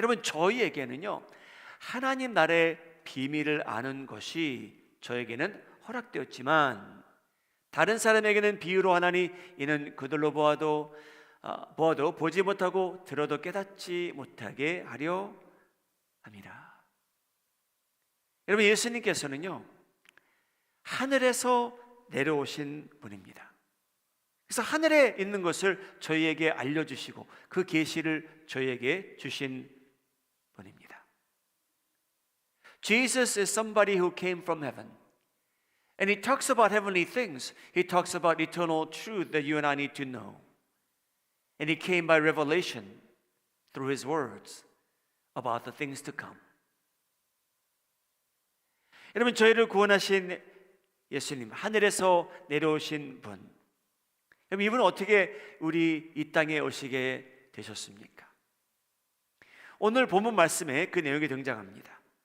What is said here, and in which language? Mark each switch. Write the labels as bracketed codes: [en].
[ko] 여러분, 저희에게는요, 하나님 나라의 비밀을 아는 것이 저에게는 허락되었지만 다른 사람에게는 비유로 하나니 이는 그들로 보아도 보지 못하고 들어도 깨닫지 못하게 하려 함이라. 여러분, 예수님께서는요, 하늘에서 내려오신 분입니다. 그래서 하늘에 있는 것을 저희에게 알려주시고 그 계시를 저희에게 주신 분입니다. [en] Jesus is somebody who came from heaven. And he talks about heavenly things. He talks about eternal truth that you and I need to know. And he came by revelation through his words about the things to come. [ko] 여러분, 저희를 구원하신 예수님, 하늘에서 내려오신 분, 여러분, 이분은 어떻게 우리 이 땅에 오시게 되셨습니까? 오늘 본문 말씀에 그 내용이 등장합니다.